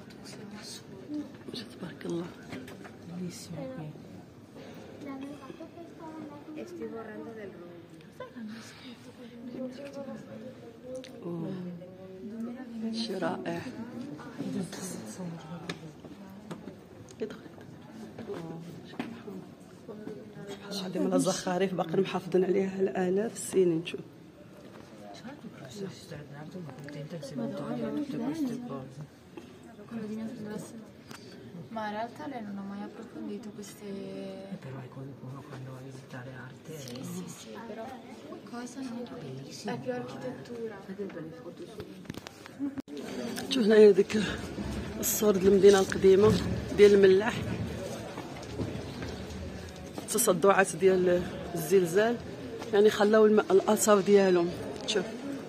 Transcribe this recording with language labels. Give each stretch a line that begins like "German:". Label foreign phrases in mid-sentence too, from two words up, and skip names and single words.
Arabic: تبارك الله. شي رائع. هادي من الزخارف باقي محافظين عليها الالاف السنين. شوف
Italian: ma in realtà lei non ha mai approfondito queste... Però è come quando va a visitare arte. Sì, però cosa no? È più architettura.
Arabic: شوف هنايا ديك الصور ديال المدينه القديمه ديال الملاح. التصدعات ديال الزلزال يعني خلاو الاثار ديالهم. شوف